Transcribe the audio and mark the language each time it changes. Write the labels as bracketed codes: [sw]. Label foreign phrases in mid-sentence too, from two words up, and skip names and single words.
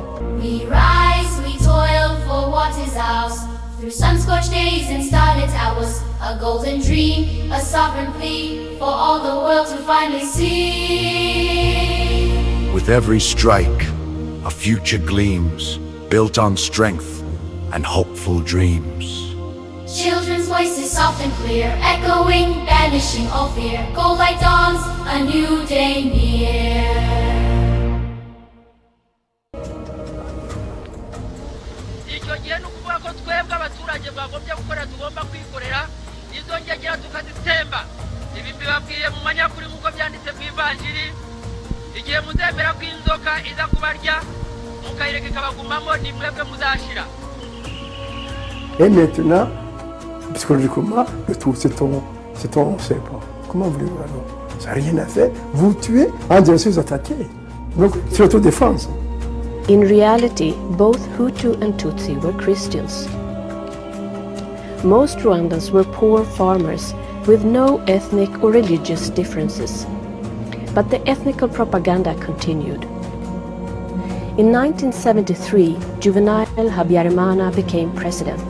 [en] We rise, we toil for what is ours, through sun-scorched days and starlit hours, a golden dream, a sovereign plea, for all the world to finally see. With every strike, a future gleams, built on strength and hopeful dreams. Children's voices soft and clear, echoing, banishing all fear. Gold light dawns, a new day near. [rw] Icyo gihe ni ukuvuga ko twebwe abaturage bagombye gukora tugomba kwikorera izo ngegera tukazitemba. Ibi mbibabwiye mu manyakuri nk'uko byanditse mu ivanjiri. Igihe muzemera ko inzoka iza kubarya mukayireka ikabagumamo ni mwebwe muzashira. [fr] Et maintenant, psychologiquement, le tout, c'est on ne sait pas. Comment voulez-vous alors? Ça n'a rien à faire. Vous tuez en direction vous attaquez. Donc, c'est l'autodéfense. [en] In reality, both Hutu and Tutsi were Christians. Most Rwandans were poor farmers with no ethnic or religious differences. But the ethnical propaganda continued. In 1973, Juvenal Habyarimana became president.